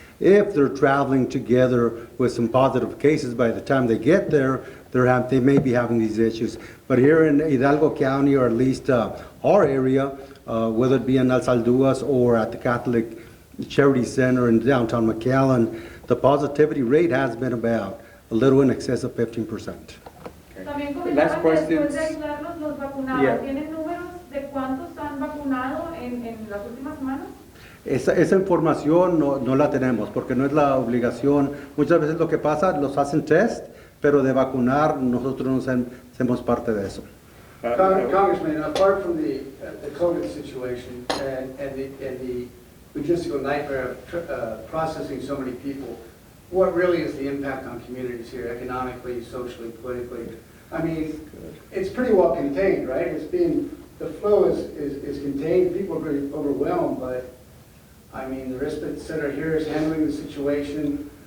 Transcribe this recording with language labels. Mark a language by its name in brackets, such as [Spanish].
[English] If they're traveling together with some positive cases, by the time they get there, they may be having these issues. But here in Hidalgo County, or at least our area, whether it be in El Salduas or at the Catholic Charity Center in downtown McAllen, the positivity rate has been about a little in excess of 15%. Last question. [Spanish] ¿Tienen números de cuántos han vacunado en las últimas semanas? Esa información no la tenemos porque no es la obligación. Muchas veces lo que pasa, los hacen test, pero de vacunar nosotros no hacemos parte de eso. [English] Congressman, apart from the COVID situation and the logistical nightmare of processing so many people, what really is the impact on communities here, economically, socially, politically? I mean, it's pretty well contained, right? The flow is contained, people are pretty overwhelmed, but I mean, the respite center here is handling the situation.